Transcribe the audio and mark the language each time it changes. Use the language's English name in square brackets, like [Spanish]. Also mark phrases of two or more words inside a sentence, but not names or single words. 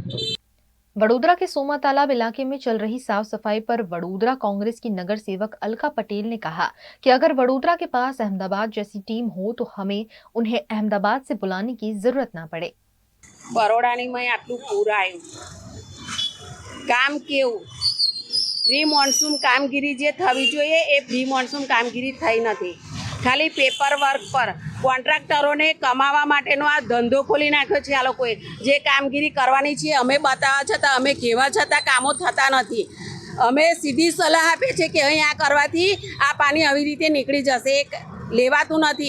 [Hindi] वडोदरा के सोमा तालाब इलाके में चल रही साफ सफाई पर वडोदरा कांग्रेस की नगर सेवक अलका पटेल ने कहा कि अगर वडोदरा के पास अहमदाबाद जैसी टीम हो तो हमें उन्हें अहमदाबाद से बुलाने की जरूरत ना पड़े। [Gujarati] બરોડાની માં આટલું પૂર આયુ કામ કેવું [English] pre monsoon [Gujarati] કામગીરી જે થવી જોઈએ એ [English] pre monsoon [Gujarati] કામગીરી થઈ નથી। खाली [English] paper work [Gujarati] पर કોન્ટ્રાક્ટરોને કમાવા માટેનો આ ધંધો ખોલી નાખ્યો છે આ લોકોએ। જે કામગીરી કરવાની છે અમે બતાવવા છતાં, અમે કહેવા છતાં કામો થતા નથી। અમે સીધી સલાહ આપીએ છીએ કે અહીં આ કરવાથી આ પાણી આવી રીતે નીકળી જશે, લેવાતું નથી।